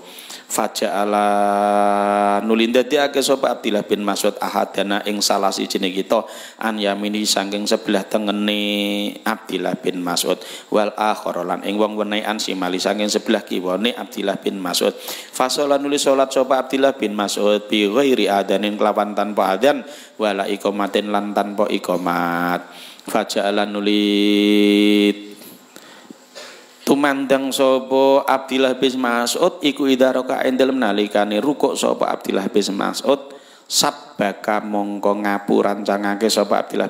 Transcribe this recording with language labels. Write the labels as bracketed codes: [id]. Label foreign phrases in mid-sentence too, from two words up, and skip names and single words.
[jv] faja'ala nuli ndadekake sapa Abdillah bin Mas'ud ahadana ing salah sijine kita [ar] an yamini [jv] saking sebelah tengene Abdillah bin Mas'ud [ar] wal akhara [jv] lan ing wong wenehan simali saking sebelah kiwane Abdillah bin Mas'ud fasola nuli salat sapa Abdillah bin Mas'ud [ar] bi ghairi adanin [jv] kelawan tanpa adzan [ar] wala iqamatin [jv] lan tanpa iqamat faja'ala nuli tumandang sapa Abdillah bin Mas'ud iku [ar] idza raka'a [jv] dalem nalikane rukuk sapa Abdillah bin Mas'ud sabbaka mongko ngapurancangake sapa Abdullah